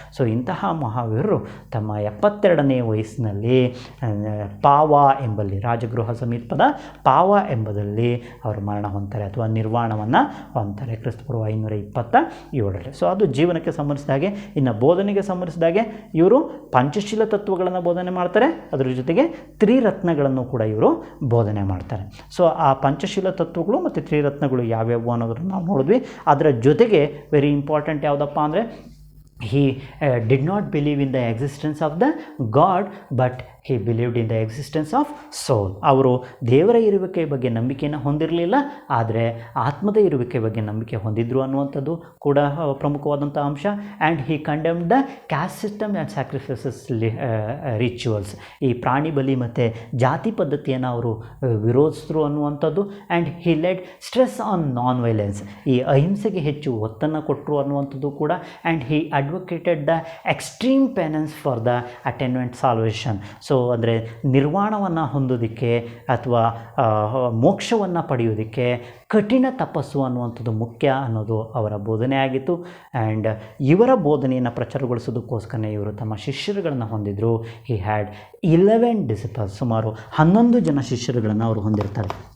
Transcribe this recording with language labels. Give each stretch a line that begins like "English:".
Kannada: So ಇಂತಹ ಮಹಾವೀರರು ತಮ್ಮ 72ನೇ ವಯಸ್ಸಿನಲ್ಲಿ ಪಾವ ಎಂಬಲ್ಲಿ, ರಾಜಗೃಹ ಸಮೀಪದ ಪಾವ ಎಂಬುದಲ್ಲಿ ಅವರು ಮರಣ ಹೊಂದ್ತಾರೆ ಅಥವಾ ನಿರ್ವಾಣವನ್ನು ಹೊಂದ್ತಾರೆ ಕ್ರಿಸ್ತಪೂರ್ವ 527ರಲ್ಲಿ. ಸೊ ಅದು ಜೀವನಕ್ಕೆ ಸಂಬಂಧಿಸಿದಾಗೆ. ಇನ್ನು ಬೋಧನೆಗೆ ಸಂಬಂಧಿಸಿದಾಗೆ ಇವರು ಪಂಚಶೀಲ ತತ್ವಗಳನ್ನು ಬೋಧನೆ ಮಾಡ್ತಾರೆ. ಅದರ ಜೊತೆಗೆ ತ್ರಿರತ್ನಗಳನ್ನು ಕೂಡ ಇವರು ಬೋಧನೆ ಮಾಡ್ತಾರೆ. ಸೊ ಆ ಪಂಚಶೀಲ ತತ್ವಗಳು ಮತ್ತು ತ್ರಿರತ್ನಗಳು ಯಾವ್ಯಾವು ಅನ್ನೋದನ್ನು ನಾವು ನೋಡಿದ್ವಿ. ಅದರ ಜೊತೆಗೆ
English: very important
Kannada: ಯಾವುದಪ್ಪ ಅಂದರೆ,
English: he did not believe in the existence of the God, but he believed in the existence of soul.
Kannada: ಅವರು ದೇವರ ಇರುವಿಕೆ ಬಗ್ಗೆ ನಂಬಿಕೆಯನ್ನು ಹೊಂದಿರಲಿಲ್ಲ, ಆದರೆ ಆತ್ಮದ ಇರುವಿಕೆ ಬಗ್ಗೆ ನಂಬಿಕೆ ಹೊಂದಿದ್ರು ಅನ್ನುವಂಥದ್ದು ಕೂಡ ಪ್ರಮುಖವಾದಂಥ ಅಂಶ.
English: And he condemned the caste system and sacrifices rituals.
Kannada: ಈ ಪ್ರಾಣಿ ಬಲಿ ಮತ್ತು ಜಾತಿ ಪದ್ಧತಿಯನ್ನು ಅವರು ವಿರೋಧಿಸಿದ್ರು ಅನ್ನುವಂಥದ್ದು.
English: And he led stress on non-violence.
Kannada: ಈ ಅಹಿಂಸೆಗೆ ಹೆಚ್ಚು ಒತ್ತನ್ನು ಕೊಟ್ಟರು ಅನ್ನುವಂಥದ್ದು ಕೂಡ.
English: And he advocated the extreme penance for the attainment salvation.
Kannada: So ಅಂದರೆ ನಿರ್ವಾಣವನ್ನು ಹೊಂದೋದಕ್ಕೆ ಅಥವಾ ಮೋಕ್ಷವನ್ನು ಪಡೆಯೋದಕ್ಕೆ ಕಠಿಣ ತಪಸ್ಸು ಅನ್ನುವಂಥದ್ದು ಮುಖ್ಯ ಅನ್ನೋದು ಅವರ ಬೋಧನೆ ಆಗಿತ್ತು. ಆ್ಯಂಡ್ ಇವರ ಬೋಧನೆಯನ್ನು ಪ್ರಚಾರಗೊಳಿಸೋದಕ್ಕೋಸ್ಕರ ಇವರು ತಮ್ಮ ಶಿಷ್ಯರುಗಳನ್ನು ಹೊಂದಿದ್ರು.
English: he had 11 disciples,
Kannada: ಸುಮಾರು 11 ಜನ ಶಿಷ್ಯರುಗಳನ್ನು ಅವರು ಹೊಂದಿರ್ತಾರೆ.